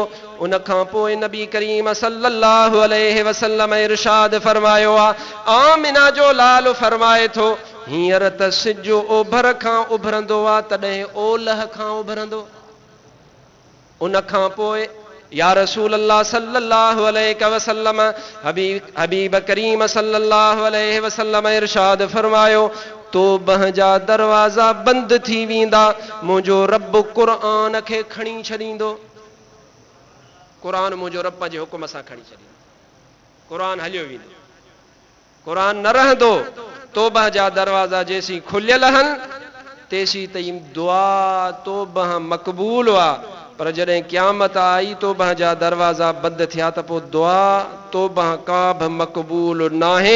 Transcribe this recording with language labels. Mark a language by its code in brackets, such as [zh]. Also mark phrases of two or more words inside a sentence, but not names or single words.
[sd] उन खां पोइ नबी करीम [ar] صلى الله عليه وسلم [sd] इरशाद फरमायो आहे, आमिना जो लाल फरमाए थो हींअर त सिज ओभर खां उभरंदो आहे तॾहिं ओलह खां उभरंदो। उन खां पोइ [ar] يا رسول الله صلى الله عليه وسلم [sd] हबीब करीम [ar] صلى الله عليه وسلم [sd] इरशाद फरमायो, तौबह जा दरवाज़ा बंदि थी वेंदा, मुंहिंजो रब क़ुरान खे खणी छॾींदो। क़ुरान मुंहिंजो रब जे हुकुम सां खणी छॾींदो, क़ुरान हलियो वेंदो, क़ुरान न रहंदो। तौबह जा दरवाज़ा जेसीं खुलियल आहिनि तेसीं ताईं दुआ तौबह मक़बूल हुआ, पर जॾहिं क़यामत आई तौबह जा दरवाज़ा बंदि थिया त पोइ दुआ तौबह का बि मक़बूल नाहे।